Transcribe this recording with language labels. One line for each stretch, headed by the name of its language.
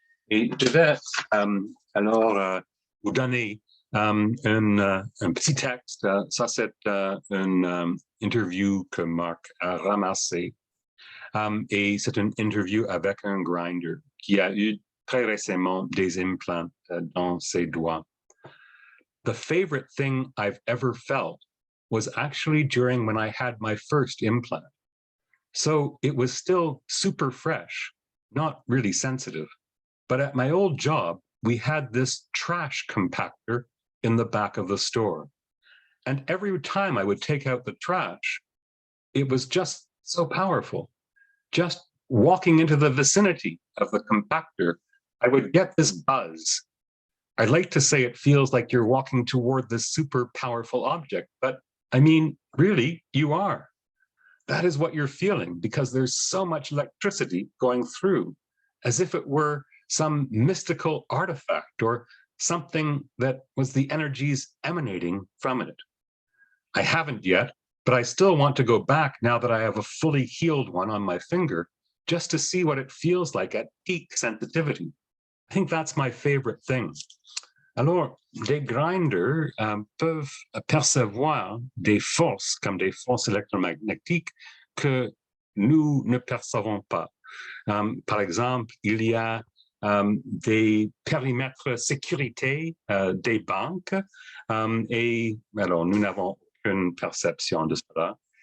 French: Et je vais alors vous donner un petit texte. Ça, c'est une interview que Marc a ramassée. Et c'est une interview avec un grinder qui a eu très récemment des implants dans ses doigts.
English: The favorite thing I've ever felt was actually during when I had my first implant. So it was still super fresh, not really sensitive. But at my old job, we had this trash compactor in the back of the store. And every time I would take out the trash, it was just so powerful. Just walking into the vicinity of the compactor, I would get this buzz. I'd like to say it feels like you're walking toward this super powerful object, but I mean, really, you are. That is what you're feeling because there's so much electricity going through, as if it were some mystical artifact or something that was the energies emanating from it. I haven't yet, but I still want to go back now that I have a fully healed one on my finger, just to see what it feels like at peak sensitivity. I think that's my favorite thing.
French: Alors, les grinders peuvent percevoir des forces comme des forces électromagnétiques que nous ne percevons pas. Par exemple, il y a des périmètres sécurité des banques et alors nous n'avons aucune perception de cela.